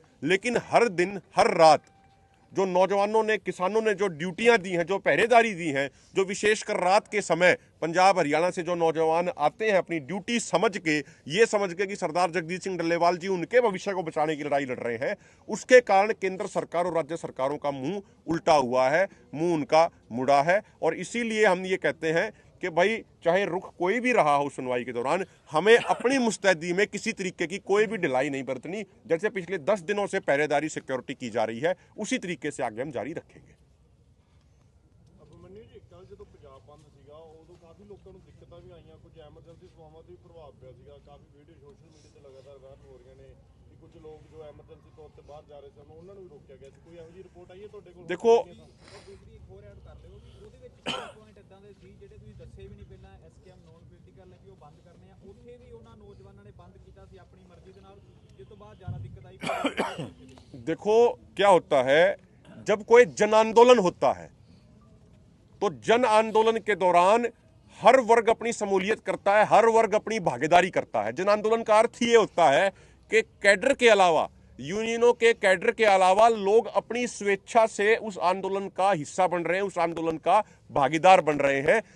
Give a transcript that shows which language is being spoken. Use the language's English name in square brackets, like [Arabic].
[Hindi] लेकिन हर दिन, हर रात जो नौजवानों ने, किसानों ने जो ड्यूटियां दी हैं, जो पहरेदारी दी हैं, जो विशेषकर रात के समय पंजाब हरियाणा से जो नौजवान आते हैं अपनी ड्यूटी समझ के, ये समझ के कि सरदार जगजीत सिंह डल्लेवाल जी उनके भविष्य को बचाने की लड़ाई लड़ रहे हैं, उसके कारण केंद्र सरकार और राज्य सरकारों का मुंह उल्टा हुआ है, मुंह उनका मुड़ा है। और इसीलिए हम ये कहते हैं कि भाई चाहे रुख कोई भी रहा हो सुनवाई के दौरान, हमें अपनी मुस्तैदी में किसी तरीके की कोई भी ढिलाई नहीं बरतनी। जैसे पिछले 10 दिनों से पहरेदारी सिक्योरिटी की जा रही है, उसी तरीके से आगे हम जारी रखेंगे। [Punjabi] ਅਭਿਮਨਿਊ ਜੀ, ਕੱਲ ਜਦੋਂ ਪੰਜਾਬ ਬੰਦ ਸੀਗਾ ਉਦੋਂ ਕਾਫੀ ਲੋਕਾਂ ਨੂੰ ਦਿੱਕਤਾਂ ਵੀ ਆਈਆਂ, ਕੁਝ ਐਮਰਜੈਂਸੀ ਸੇਵਾਵਾਂ ਤੇ ਵੀ ਪ੍ਰਭਾਵ ਪਿਆ ਸੀਗਾ। ਕਾਫੀ ਵੀਡੀਓ ਸੋਸ਼ਲ ਮੀਡੀਆ ਤੇ ਲਗਾਤਾਰ ਵਾਇਰਲ ਹੋ ਰਹੀਆਂ ਨੇ ਕਿ ਕੁਝ ਲੋਕ ਜੋ ਐਮਰਜੈਂਸੀ ਤੌਰ ਤੇ ਬਾਹਰ ਜਾ ਰਹੇ ਸਨ ਉਹਨਾਂ ਨੂੰ ਵੀ ਰੋਕਿਆ ਗਿਆ ਸੀ। ਕੋਈ ਇਹੋ ਜਿਹੀ ਰਿਪੋਰਟ ਆਈ ਹੈ ਤੁਹਾਡੇ ਕੋਲ? ਦੇਖੋ, ਦੂਸਰੀ ਇੱਕ ਹੋਰ ਐਡ ਕਰ ਦਿਓ ਕਿ ਉਹਦੇ ਵਿੱਚ ਪੁਆਇੰਟ ਇਦਾਂ ਦੇ ਸੀ ਜਿਹੜੇ ਤੁਸੀਂ ਦੱਸੇ ਵੀ ਨਹੀਂ ਪਹਿਲਾਂ, ਐਸਕੇਐਮ ਨੋਨ ਪੋਲੀਟੀਕਲ ਨੇ ਵੀ ਉਹ ਬੰਦ ਕਰਨੇ ਆ, ਉੱਥੇ ਵੀ ਉਹਨਾਂ ਨੌਜਵਾਨਾਂ ਨੇ ਬੰਦ ਕੀਤਾ ਸੀ ਆਪਣੀ ਮਰਜ਼ੀ ਦੇ ਨਾਲ, ਜਿਸ ਤੋਂ ਬਾਅਦ ਜ਼ਿਆਦਾ ਦਿੱਕਤ ਆਈ। [Hindi] देखो क्या होता है, जब कोई जन आंदोलन होता है तो जन आंदोलन के दौरान हर वर्ग अपनी शमूलियत करता है, हर वर्ग अपनी भागीदारी करता है। जन आंदोलन का अर्थ ये होता है कि कैडर के अलावा, यूनियनों के कैडर के अलावा लोग अपनी स्वेच्छा से उस आंदोलन का हिस्सा बन रहे हैं, उस आंदोलन का भागीदार बन रहे हैं।